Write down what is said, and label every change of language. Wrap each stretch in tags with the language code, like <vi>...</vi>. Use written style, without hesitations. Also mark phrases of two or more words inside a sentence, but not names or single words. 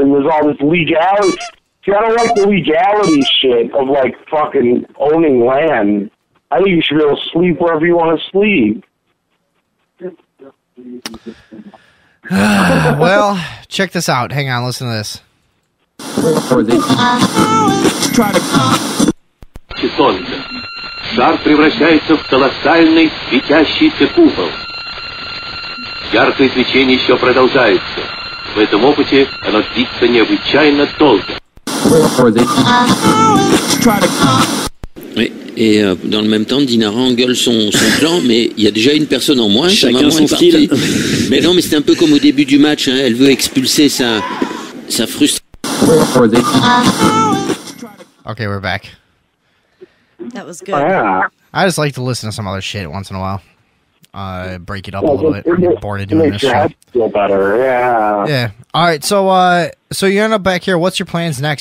<en>And there's all this legality. See, I don't like the legality shit of, like, fucking owning land. I think you should be able to sleep wherever you want to sleep. Well, check this out. Hang on, listen to this.</en> <ru>Шар превращается в колоссальный светящийся купол. Яркое свечение еще продолжается. В этом опыте оно длится необычайно долго.</ru> <fr>Oui. Et dans le même temps, Dinara engueule son plan, mais il y a déjà une personne en moins. Chacun son style. Mais non, mais c'est un peu comme au début du match. Hein. Elle veut expulser sa frustration.</fr> <en>Okay, we're back. That was good. I just like to listen to some other shit once in a while. Break it up a little bit. I get bored of doing this shit. Feel better, yeah. Yeah. All right. So you end up back here. What's your plans next?</en>